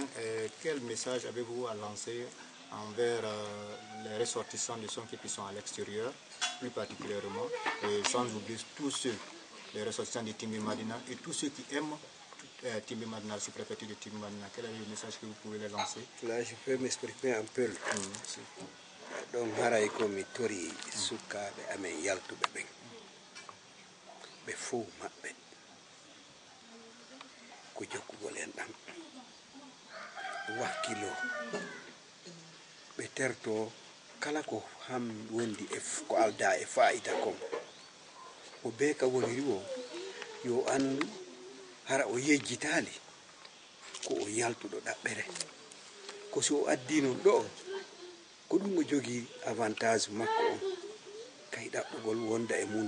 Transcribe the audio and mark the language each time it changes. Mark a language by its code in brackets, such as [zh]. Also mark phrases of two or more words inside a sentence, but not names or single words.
[fr] Quel message avez-vous à lancer envers les ressortissants du Sonké qui sont à l'extérieur, plus particulièrement, et sans oublier tous ceux, les ressortissants de Timbi Madina et tous ceux qui aiment Timbi Madina, sous-préfecture de Timbi Madina? Quel est le message que vous pouvez les lancer? Là, je peux m'exprimer un peu. Donc, [ff] haray ko mi tori sukaɓe amen yaltuɓe ɓen ɓe fo maɓɓe ko jokkugol en ɗam wakkilo ɓe terto kala ko ham wondi ko alda e fa'ida kon o be ka woniri o yo andu hara o yejjitali ko o yaltuɗo ɗaɓɓere ko so o addi non ɗo ko ɗum o jogii avantage makko on kay ɗaɓɓugol wonda e mum